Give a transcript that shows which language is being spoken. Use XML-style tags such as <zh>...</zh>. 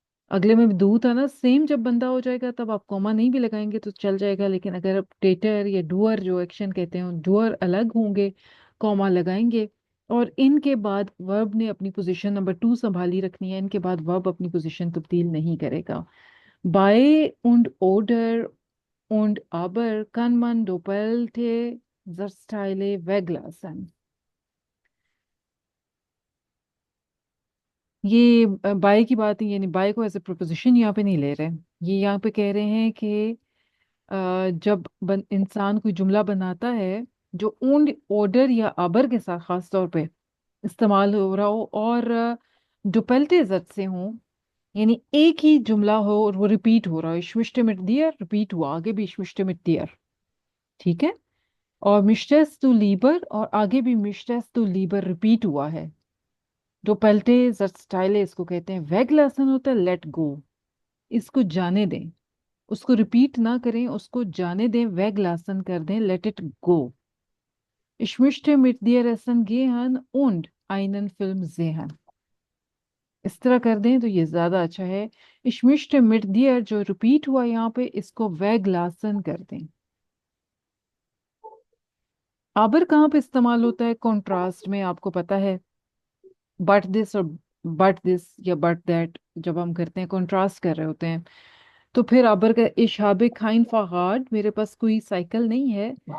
<hi>अगले में भी दू था ना, सेम जब बंदा हो जाएगा तब आप कॉमा नहीं भी लगाएंगे तो चल जाएगा। लेकिन अगर आप डेटर या डूअर जो एक्शन कहते हैं डूअर अलग होंगे, कॉमा लगाएंगे। और इनके बाद वर्ब ने अपनी पोजीशन नंबर 2 संभाली रखनी है, इनके बाद वर्ब अपनी पोजीशन तब्दील नहीं करेगा।</hi> <de>बाय und oder und aber kann man doppelte Satzteile weglassen।</de> <hi>ये बाय की बात है, यानी बाय को एज ए प्रोपोजिशन यहाँ पे नहीं ले रहे। ये यहाँ पे कह रहे हैं कि जब इंसान कोई जुमला बनाता है जो उन ऑर्डर या अबर के साथ खास तौर पे इस्तेमाल हो रहा हो और डुपेल्टे जद से हो, यानी एक ही जुमला हो और वो रिपीट हो रहा हो, इश्मिश्टे मिट दियर रिपीट हुआ, आगे भी इश्मिश्टे मिट दियर। ठीक है। और मिस्टेस टू लीबर और आगे भी मिस्टेस टू लीबर रिपीट हुआ है। डुपेल्टे जद स्टाइल इसको कहते हैं। वेगलासन होता है लेट गो, इसको जाने दें, उसको रिपीट ना करें, उसको जाने दें, वेगलासन कर दें,</hi> <en>Let it go.</en> <de>Ich möchte mit dir essen gehen und einen Film sehen।</de> <hi>इस तरह कर दें तो ये ज्यादा अच्छा है।</hi> <de>Ich möchte mit dir</de> <hi>जो रिपीट हुआ यहाँ पे इसको वेगलासन कर दें। आबर कहाँ पे इस्तेमाल होता है कॉन्ट्रास्ट में, आपको पता है। बट दिस और बट दिस या बट दैट जब हम करते हैं, कॉन्ट्रास्ट कर रहे होते हैं, तो फिर आबर का</hi> <de>इशाबे खाइन फागाड,</de> <hi>मेरे पास कोई साइकिल नहीं है।</hi>